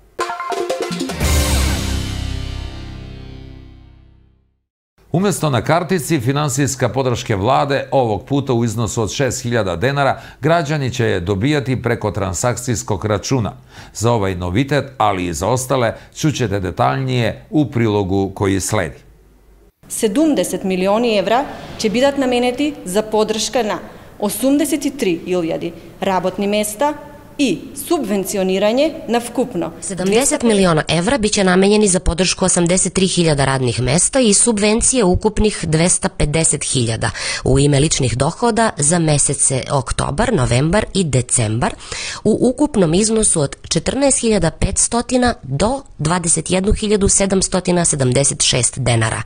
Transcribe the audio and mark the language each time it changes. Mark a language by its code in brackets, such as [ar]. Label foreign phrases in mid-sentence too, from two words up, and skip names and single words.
[sr] Umjesto na kartici finansijska podrške vlade, ovog puta u iznosu od 6.000 dinara, građani će je dobijati preko transakcijskog računa. Za ovaj novitet, ali i za ostale, čućete detaljnije u prilogu koji sledi. [mk] 70 милиони евра ќе бидат наменети за поддршка на 83.000 работни места и субвенционирање на вкупно [sr] 70 miliona evra biće namenjeni za podršku 83.000 radnih mesta i subvencije ukupnih 250.000 u ime ličnih dohoda za mesece oktobar, novembar i decembar u ukupnom iznosu od 14.500 do 21.776 denara.